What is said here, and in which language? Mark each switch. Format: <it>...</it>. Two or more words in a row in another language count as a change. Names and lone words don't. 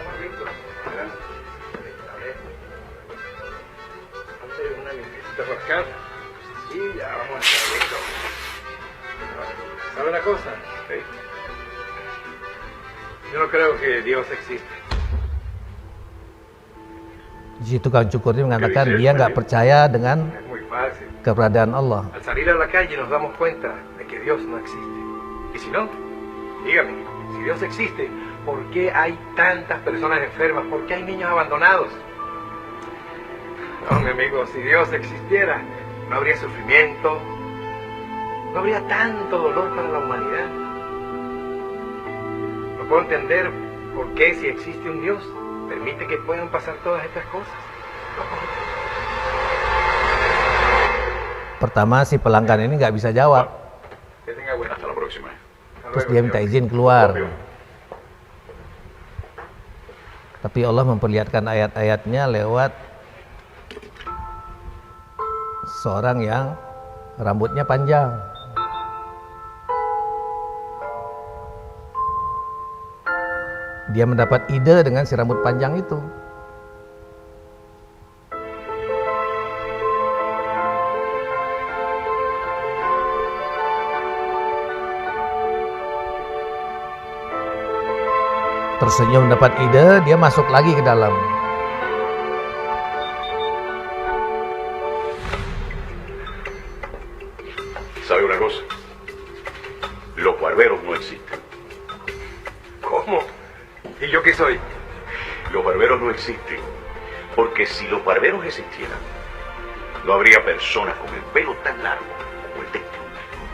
<es>¿Sabe una cosa? Yo no creo que Dios existe.</es> <id>Si tukang cukur ini mengatakan dia nggak percaya dengan</id> <es>Es muy fácil.</es> <id>keberadaan Allah.</id> <es>Al salir a la calle nos damos cuenta de que Dios no existe. Y si no, dígame, si Dios existe, ¿por qué hay tantas personas enfermas? ¿Por qué hay niños abandonados? No, mi amigo, si Dios existiera, no habría sufrimiento, no habría tanto dolor para la humanidad. No puedo entender por qué, si existe un Dios, permite que puedan pasar todas estas cosas.</es> <id>Pertama si pelanggan ini nggak bisa jawab,</id> <es>Que tenga buena. Hasta la próxima.</es> <id>terus dia minta izin keluar. Tapi Allah memperlihatkan ayat-ayatnya lewat seorang yang rambutnya panjang. Dia mendapat ide dengan si rambut panjang itu. Tersenyum mendapat ide, dia masuk lagi ke dalam.</id> <es>¿Sabe una cosa? Los barberos no existen. ¿Cómo? ¿Y yo qué soy? Los barberos no existen. Porque si los barberos existieran, no habría personas con el pelo tan largo como el de este hombre.</es>